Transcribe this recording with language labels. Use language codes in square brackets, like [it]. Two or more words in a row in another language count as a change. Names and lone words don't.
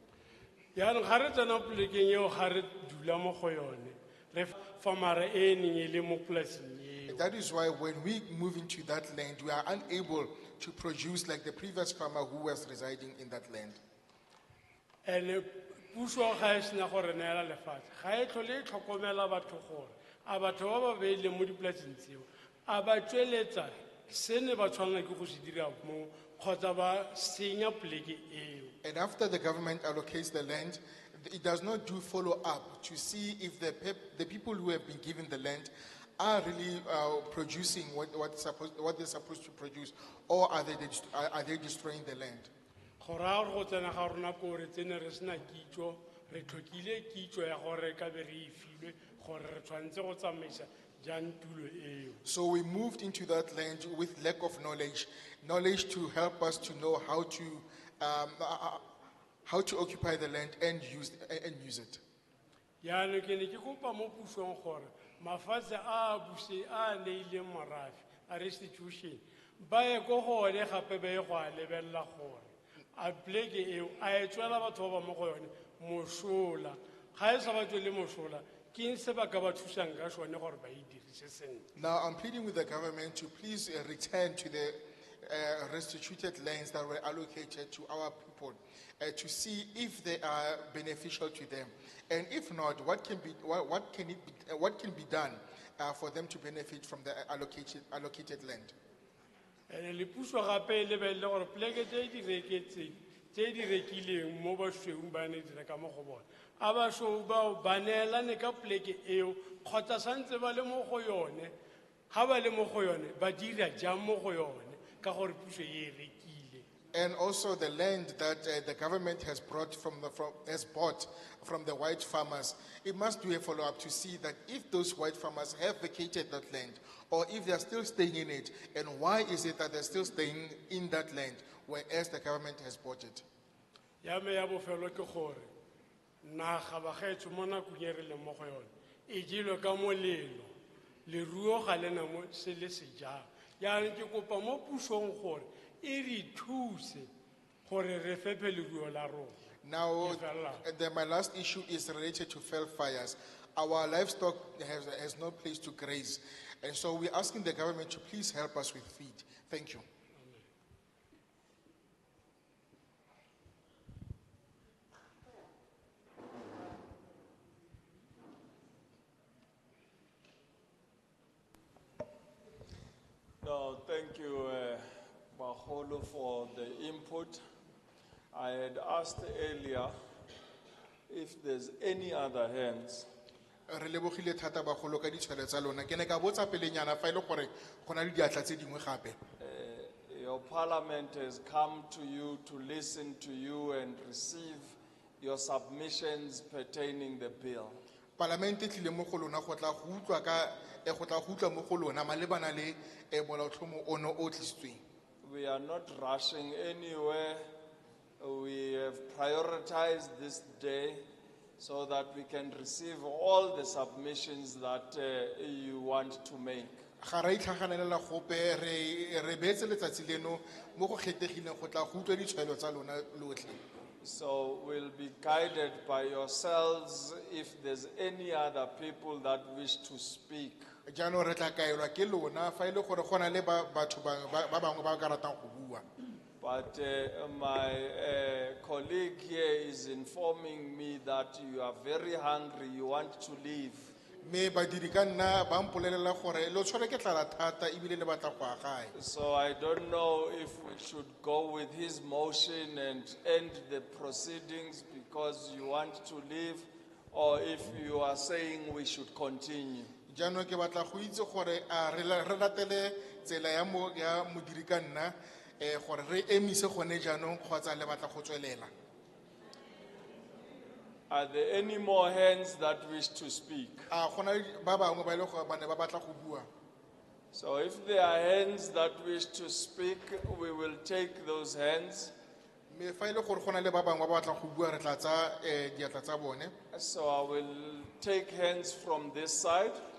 [en] That is why when we move into that land, we are unable to produce like the previous farmer who was residing in that land. [tn] And puso ga e sena gore neela lefatshe ga e tlhole e tlhokomela batho gore a batho ba ba beileng mo dipolaseng tseo a ba tsweletsa se ne ba tshwanela ke go se dira mo kgotsa ba senya poleke eo. [en] And after the government allocates the land, it does not do follow-up to see if the people who have been given the land are really producing what they're supposed to produce, or are they destroying the land? [tn] Go raya gore go tsena ga rona ko re tsene re sena kitso re tlhokile kitso ya gore ka be re e filwe gore re tshwanetse go tsamaisa jang tulo eo. [en] So we moved into that land with lack of knowledge to help us to know how to occupy the land and use it. [tn] Yaanong ke ne ke kopa mo pusong gore mafatshe a buse a neileng morafe a restitution ba ye ko gone gape ba ye go a lebelela gore a poleke eo a e tswela batho ba ba mo go yone mosola ga e sa ba tswele mosola ke eng se ba ka ba thusang ka sone gore ba e dirise sentle. [en] Now I'm pleading with the government to please return to the restituted lands that were allocated to our people to see if they are beneficial to them, and if not, what can be done for them to benefit from the allocated land. [tn] And le puso gape le be le gore poleke tse di reketseng tse di rekileng mo basweu ba ne di reka mo go bona a basweu bao ba neelane ka poleke eo kgotsa santse ba le mo go yone ga ba le mo go yone ba dira jang mo go yone ka gore puso e rekile. [en] And also the land that the government has bought from the white farmers, it must do a follow-up to see that if those white farmers have vacated that land, or if they are still staying in it, and why is it that they're still staying in that land, whereas the government has bought it. [tn] Ya me ya bofelo ke gore naga ba gaetso mo nakong e re leng mo go yone e jelwe ka molelo leruo ga le na mo se le se jang yaanong ke kopa mo pusong gore e re thuse gore re fepe leruo la rona. [en] Now, my last issue is related to fell fires. Our livestock has no place to graze, and so we're asking the government to please help us with feed. Thank you. No, thank you, Baholo, for the input. I had asked earlier if there's any other hands. [tn] Re lebogile thata bagolo ka ditshwele tsa lona. Ke ne ka botsa pelenyana fa ile gore go na le diatla tse dingwe gape. [en] Your parliament has come to you to listen to you and receive your submissions pertaining the bill. [tn] Parlamente tlile mo go lona go tla go utlwa ka go tla go utlwa mo go lona malebana le molaotlhomo ono o tlisitsweng. [en] We are not rushing anywhere. We have prioritized this day so that we can receive all the submissions that you want to make. [tn] Ga ra itlhaganelela gope re beetse letsatsi leno mo go kgethegileng go tla go utlwa ditshwaelo tsa lona lotlhe. [en] So we'll be guided by yourselves if there's any other people that wish to speak. [tn] Jaanong re tla kaelwa ke lona fa ile gore go na le batho ba bangwe ba ka ratang go bua. [en] But my colleague here is informing me that you are very hungry, you want to leave. [tn] Me badiri ka nna ba mpolelela gore lo tshware ke tlala thata ebile le batla go agae. [en] So I don't know if we should go with his motion and end the proceedings because you want to leave, or if you are saying we should continue. [tn] Jaanong ke batla go itse gore re latele tsela ya modiri ka nna gore re emise gone jaanong kgotsa le batla go tswelela. [en] Are there any more hands that wish to speak? So if there are hands that wish to speak, we will take those hands. So I will take hands from this side.